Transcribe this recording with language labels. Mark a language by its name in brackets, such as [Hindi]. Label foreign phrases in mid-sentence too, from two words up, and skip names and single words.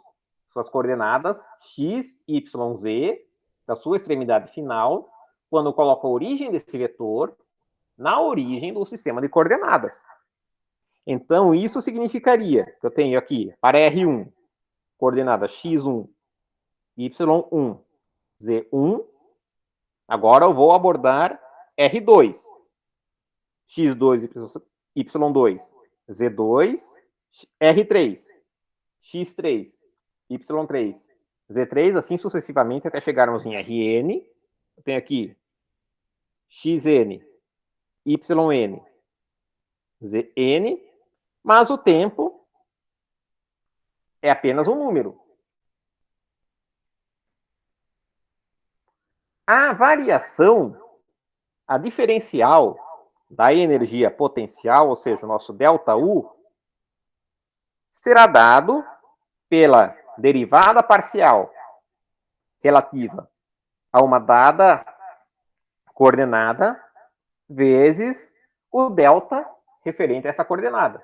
[Portuguese] Suas coordenadas x, y, z, da sua extremidade final, quando eu coloco a origem desse vetor na origem do sistema de coordenadas. Então, isso significaria que eu tenho aqui, para R1, coordenada x1, y1, z1. Agora eu vou abordar R2. x2, y2, z2, R3, x3, y3, z3, assim sucessivamente até chegarmos em Rn. Eu tenho aqui xn, yn, zn, mas o tempo é apenas um número. A variação, a diferencial da energia potencial, ou seja, o nosso ΔU, será dado pela derivada parcial relativa a uma dada coordenada vezes o delta referente a essa coordenada.